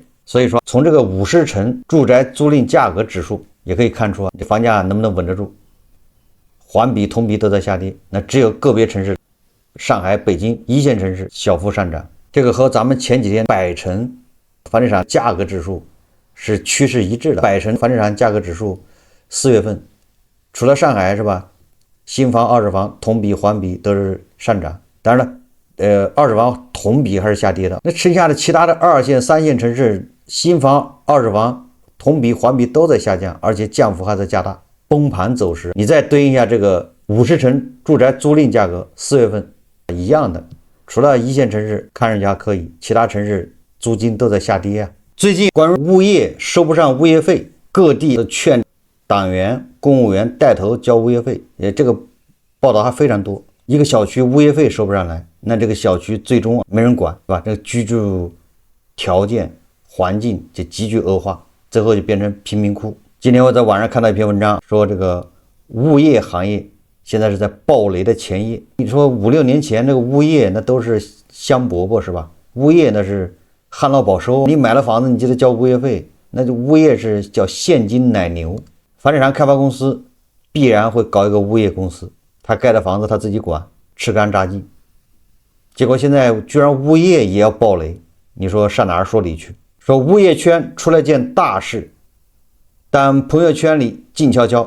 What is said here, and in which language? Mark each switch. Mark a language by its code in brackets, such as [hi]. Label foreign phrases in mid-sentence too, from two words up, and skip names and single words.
[zh] 所以說，從這個50城住宅租賃價格指數也可以看出這房價能不能穩得住，環比同比都在下跌，那只有個別城市上海、北京一線城市小幅上涨。這個和咱們前幾天百城房地產價格指數是趨勢一致的。百城房地產價格指數4月份除了上海是吧，新房、二手房同比、環比都是上漲。當然了，二手房同比還是下跌的。那剩下的其他的2線、3線城市，新房、二手房同比、環比都在下降，而且降幅還在加大。崩盤走势，你再对应一下这個 50城住宅租賃價格4月份一樣的，除了一線城市看上去還可以，其他城市租金都在下跌啊。最近關於物業收不上物業費，各地的勸黨員、公務員帶頭交物業費，這個報道還非常多。一個小區物業費收不上來，那這個小區最終沒人管，是吧？這個居住條件環境就急剧惡化，最後就變成贫民窟。今天我在網上看到一篇文章，說这个物業行業現在是在暴雷的前夜。你說5、6年前這個物業那都是香饽饽，是吧？物業那是旱澇保收，你買了房子你就得交物業費，那就物業是叫現金奶牛。房地產開發公司必然會搞一個物業公司，他蓋的房子他自己管，吃乾榨淨。結果現在居然物業也要暴雷，你說上哪兒說理去？說物業圈出了件大事，但朋友圈裡靜悄悄。